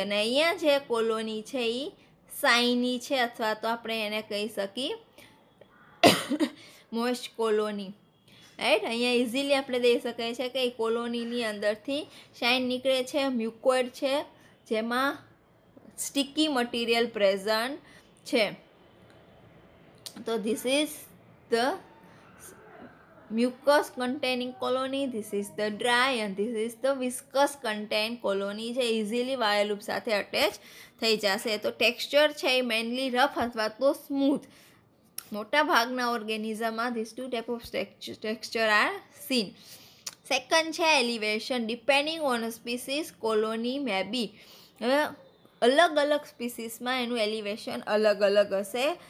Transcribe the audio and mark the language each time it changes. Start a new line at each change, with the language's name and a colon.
Gujarati: અને અહીંયા જે કોલોની છે એ શાઇની છે અથવા તો આપણે એને કહી શકીએ મોઇસ્ટ કોલોની, રાઈટ. અહીંયા ઇઝીલી આપણે દઈ શકાય છે કે એ કોલોનીની અંદરથી શાઇન નીકળે છે, મ્યુકોઇડ છે જેમાં સ્ટીકી મટીરિયલ પ્રેઝન્ટ છે.
English: તો this is the mucus containing colony, this is the dry and this is the viscous contained colony
Gujarati: છે, ઇઝીલી વાયર લૂપ સાથે અટેચ થઈ જશે. તો ટેક્સચર છે એ મેનલી રફ અથવા તો સ્મૂથ. મોટા ભાગના ઓર્ગેનિઝમમાં
English: This two type of texture are seen.
Gujarati: Second છે elevation.
English: depending on species colony may be,
Gujarati: હવે અલગ અલગ સ્પીસીસમાં એનું એલિવેશન અલગ અલગ હશે.